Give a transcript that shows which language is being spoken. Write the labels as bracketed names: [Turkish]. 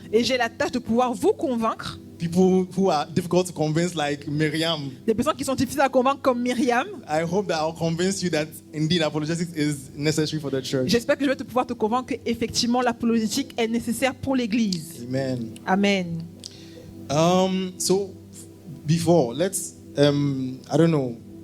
[French] Et j'ai la tâche de pouvoir vous convaincre, [English] people who are difficult to convince like Miriam. [French] des personnes qui sont difficiles à convaincre comme Myriam. [English] I hope that I'll convince you that indeed apologetics is necessary for the church. [French] J'espère que je vais pouvoir te convaincre qu'effectivement l'apologétique est nécessaire pour l'Église. Amen. Amen. [English] So before, let's I don't know.